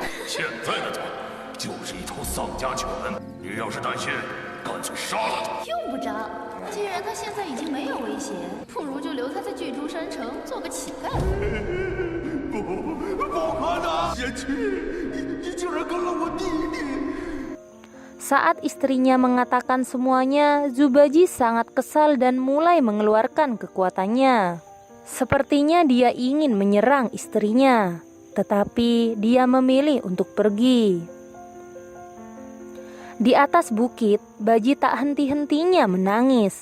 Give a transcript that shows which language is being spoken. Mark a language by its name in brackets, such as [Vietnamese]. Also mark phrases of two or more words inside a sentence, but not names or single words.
[Chinese] 现在的他就是一头丧家犬。你要是担心，干脆杀了他。用不着，既然他现在已经没有威胁，不如就留他在巨珠山城做个乞丐。不可能！贤妻，你竟然跟了我弟弟！ [Indonesian] Saat istrinya mengatakan semuanya, Zubaji sangat kesal dan mulai mengeluarkan kekuatannya. Sepertinya dia ingin menyerang istrinya, tetapi dia memilih untuk pergi. Di atas bukit, Baji tak henti-hentinya menangis.